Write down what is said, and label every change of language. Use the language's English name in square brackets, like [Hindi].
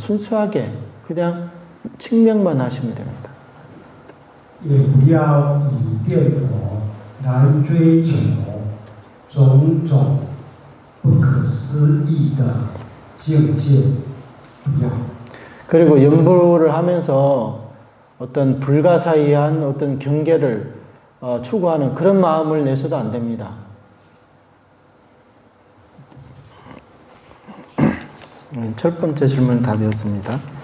[Korean] 순수하게 그냥 칭명만 하시면 됩니다. [Chinese] 也不要以念佛来追求种种不可思议的境界，不要。 [Korean] 그리고 연불을 하면서 어떤 불가사의한 어떤 경계를 추구하는 그런 마음을 내서도 안 됩니다. 첫 번째 질문 답이었습니다.